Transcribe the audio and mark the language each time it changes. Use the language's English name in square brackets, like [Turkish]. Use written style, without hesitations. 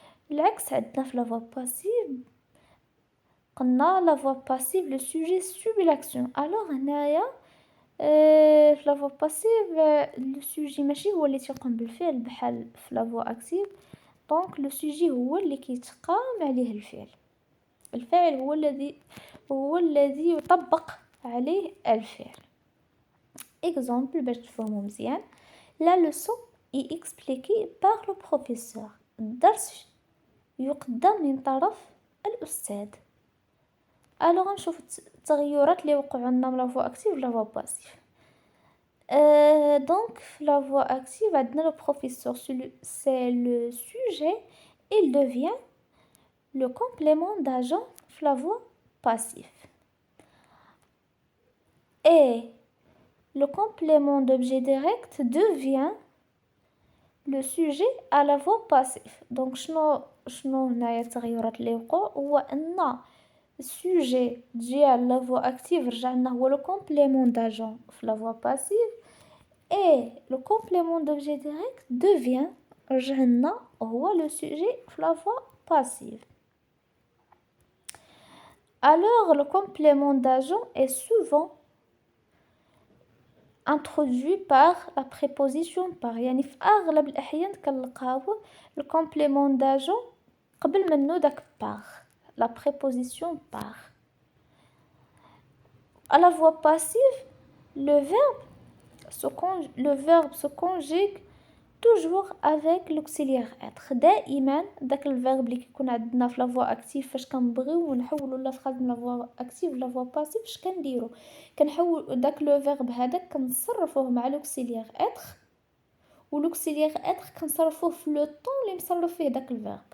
[Arabic] العكس عندنا في la voix passive. [French] قلنا la voix passive le sujet subit l'action. [Arabic] alors هنايا في la voix passive le sujet ماشي هو اللي تيقوم بالفعل بحال في la voix active. دونك le sujet هو اللي كيتقام عليه الفعل. الفاعل هو الذي يطبق عليه الفعل. exemple باش تفهموا مزيان. [French] la leçon est expliquée par le professeur. [Arabic] الدرس يقدم من طرف الأستاذ. الوغ نشوف التغيرات اللي وقعوا لنا من لا فوا اكتيف ولا فوا باسيف. دونك في لا فوا اكتيف عندنا لو بروفيسور سي لو سوجي، [French] il devient le complément d'agent [Arabic] في لا فوا باسيف. [French] et le complément d'objet direct devient le sujet à la voix passive. [Arabic] دونك شنو هنايا التغيرات اللي وقعوا؟ هو ان السوجي ديال لا فوا اكتيف رجع لنا هو لو كومبليمون داجون في لا فوا باسيف، اي لو كومبليمون دوبجي ديريكت دوفيان رجع لنا هو لو سوجي في لا فوا باسيف. [French] alors le complément d'agent est souvent introduit par la préposition par. [Arabic] يعني في اغلب الاحيان كنلقاو الكومبليمون داجون قبل منو داك par، la préposition par. [French] À la voix passive, le verbe se conjugue toujours avec l'auxiliaire être. [Arabic] دائما داك الفيرب اللي كيكون عندنا في لا فوا اكتيف فاش كنبغيو نحولوا لا فراز من لا فوا اكتيف لا فوا باسيف، اش كنديروا؟ كنحول داك لو فيرب هذاك كنصرفوه مع لوكسيليير être، ولوكسيليير être كنصرفوه في لو طون اللي مصرف فيه داك الفيرب.